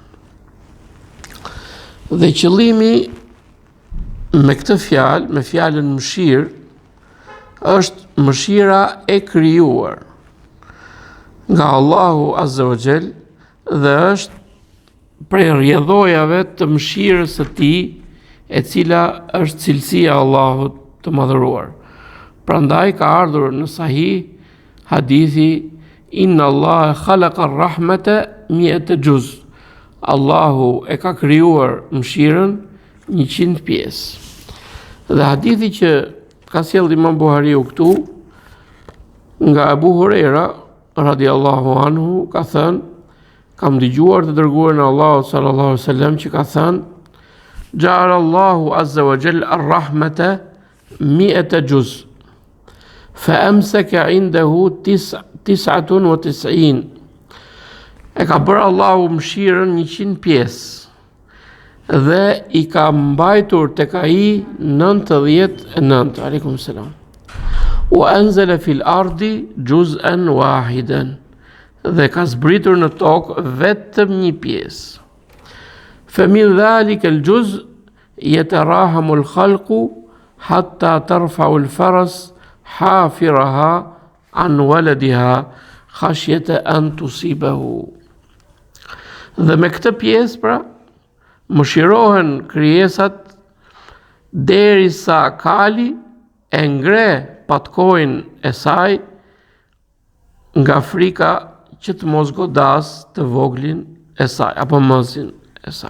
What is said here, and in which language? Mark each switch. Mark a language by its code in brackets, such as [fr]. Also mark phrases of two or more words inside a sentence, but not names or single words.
[sq] Dhe qëllimi me këtë fjalë, me fjalën mëshirë, është mëshira e krijuar nga Allahu [ar] عز وجل [sq] dhe është prej rrjedhojave të mëshirës së Tij, e cila është cilësia e Allahut të madhëruar. Prandaj ka ardhur në Sahih hadithi, [ar] إن الله خلق الرحمة مائة جزء. [sq] Allahu e ka krijuar mëshirën 100 pjesë. Dhe hadithi që ka sjellë Imam Buhariu këtu nga Abu Huraira [ar] رضي الله عنه [sq] ka thënë, kam dëgjuar të dërguarin e Allahut [ar] صلى الله عليه وسلم [sq] që ka thënë, [ar] جعل الله عز وجل الرحمة 100 جزء. فأمسك عنده 99. [sq] E ka bërë Allahu mëshirën 100 pjesë dhe i ka mbajtur tek ai 99. [ar] عليكم السلام. وأنزل في الأرض جزءا واحدا. [sq] Dhe ka zbritur në tokë vetëm një pjesë. [ar] فمن ذلك الجزء يتراحم الخلق حتى ترفع الفرس حافرها عن ولدها خشية أن تصيبه. [sq] Dhe me këtë pjesë pra mëshirohen krijesat derisa kali e ngre patkojnë e saj nga frika që të mos godas të voglin e saj apo mësin e saj.